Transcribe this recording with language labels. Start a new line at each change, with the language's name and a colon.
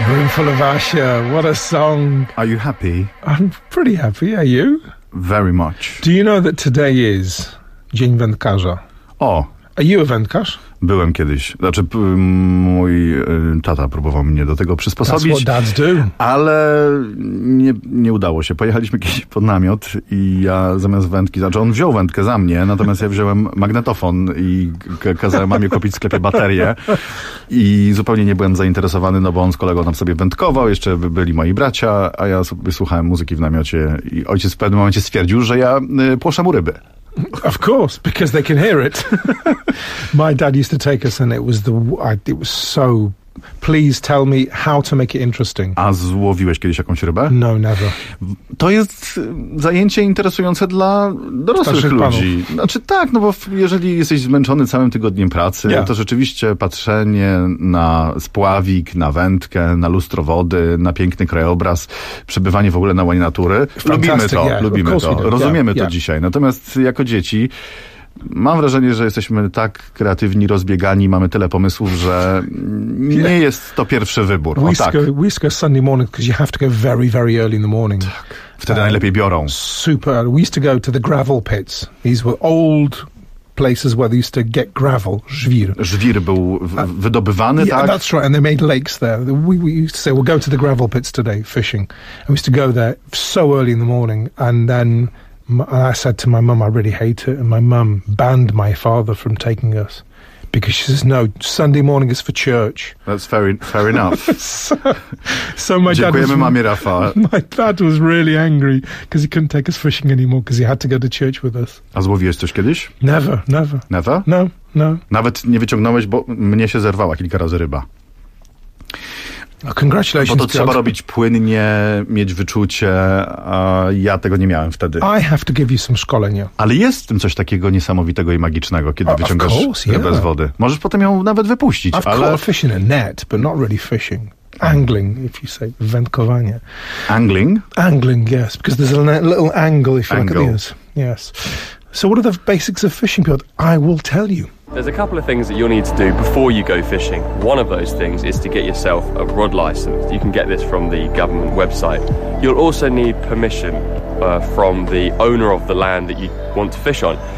English: Full of Asher, what a song. Are you happy? I'm pretty happy, are you? Very much. Do you know that today is Dzień Wędkarza? O. Are you a wędkarz?
Polish: Byłem kiedyś. Znaczy, mój tata próbował mnie do tego przysposobić. That's what dads do. Ale nie udało się. Pojechaliśmy kiedyś pod namiot i ja zamiast wędki, znaczy on wziął wędkę za mnie, natomiast ja wziąłem magnetofon i kazałem mamie kupić w sklepie baterię. I zupełnie nie byłem zainteresowany, no bo on z kolegą tam sobie wędkował, jeszcze byli moi bracia, a ja sobie słuchałem muzyki w namiocie i ojciec w pewnym momencie stwierdził, że ja płoszę mu ryby.
English: Of course, because they can hear it. My dad used to take us, and it was so. Please tell me how to make it interesting.
Polish: A złowiłeś kiedyś jakąś rybę?
English: No, never.
Polish: To jest zajęcie interesujące dla dorosłych starszych ludzi. Panów. Znaczy tak, no bo jeżeli jesteś zmęczony całym tygodniem pracy, yeah. To rzeczywiście patrzenie na spławik, na wędkę, na lustro wody, na piękny krajobraz, przebywanie w ogóle na łonie natury.
English: Fantastic,
Polish: lubimy to,
English: yeah.
Polish: Lubimy to. Rozumiemy yeah. To yeah. Dzisiaj. Natomiast jako dzieci mam wrażenie, że jesteśmy tak kreatywni, rozbiegani, mamy tyle pomysłów, że nie yeah. Jest to pierwszy wybór.
English: We,
Polish: o, tak.
English: We used to go Sunday morning because you have to go very, very early in the morning.
Polish: Tak. Wtedy najlepiej biorą. Super.
English: We used to go to the gravel pits. These were old places where they used to get gravel, żwir.
Polish: Żwir był wydobywany,
English: yeah,
Polish: tak?
English: Yeah, that's right, and they made lakes there. We used to say, we'll go to the gravel pits today, fishing. And we used to go there so early in the morning, and then and I said to my mum, I really hate it. And my mum banned my father from taking us because she says, no, Sunday morning is for church. That's fair enough. So my dad was, mami Rafa. My dad was really angry because he couldn't take us fishing anymore because he had to go to church with us.
Polish: A złowiłeś coś kiedyś?
English: Never, never. Never? No, no.
Polish: Nawet nie wyciągnąłeś, bo mnie się zerwała kilka razy ryba.
English: Congratulations,
Polish: bo to trzeba robić płynnie, mieć wyczucie, a ja tego nie miałem wtedy.
English: I have to give you some szkolenia.
Polish: Ale jest w tym coś takiego niesamowitego i magicznego, kiedy wyciągasz
English: course, yeah.
Polish: Rybę z wody. Możesz potem ją nawet wypuścić,
English: I've
Polish: ale...
English: I've caught a fish in a net, but not really fishing. Angling, if you say, wędkowanie. Angling? Angling, yes, because there's a little angle if you angle. Look at these. Yes. So what are the basics of fishing, Piotr? I will tell you. There's a couple of things that you'll need to do before you go fishing. One of those things is to get yourself a rod license. You can get this from the government website. You'll also need permission from the owner of the land that you want to fish on.